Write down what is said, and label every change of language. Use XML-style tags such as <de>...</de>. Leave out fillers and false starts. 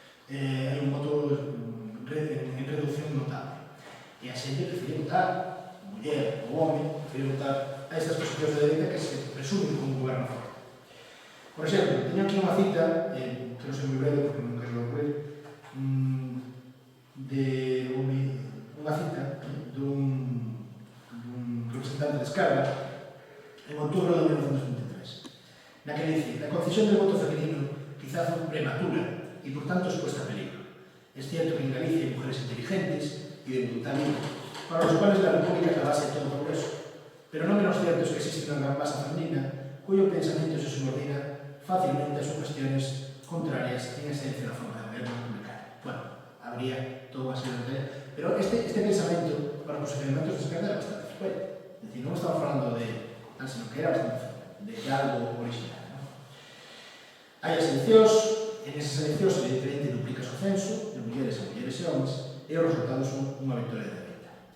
<gl>Hai un voto en reducción notable. E a xente prefere votar, a muller, o home, prefere votar a estas posicións de dereita que se presumen como goberno forte. Por exemplo, teño aquí unha cita, quero ser moi breve porque non quero ocurrir, de unha cita dun representante de esquerda en outubro de 1923, na que dice:</gl> <es>la concesión del voto femenino quizá fue prematura y por tanto expuesta a peligro. Es cierto que en Galicia hay mujeres inteligentes y de voluntad libre, para los cuales la República es la base de todo progreso, pero no menos cierto es que existe una gran masa femenina cuyo pensamiento se subordina fácilmente a sugestiones contrarias en esencia a la forma de gobierno republicano. Bueno, habría todo una serie de teorías, pero este pensamento para los posicionamientos de esquerda era bastante frecuente. Es decir, no estamos hablando de tal, sino que era bastante frecuente, de algo original. ¿No?</es> <gl>Hai as eleccións, en esas eleccións evidentemente duplica o censo de mulleres a mulleres e homens e os resultados son unha victoria de dereita.</gl>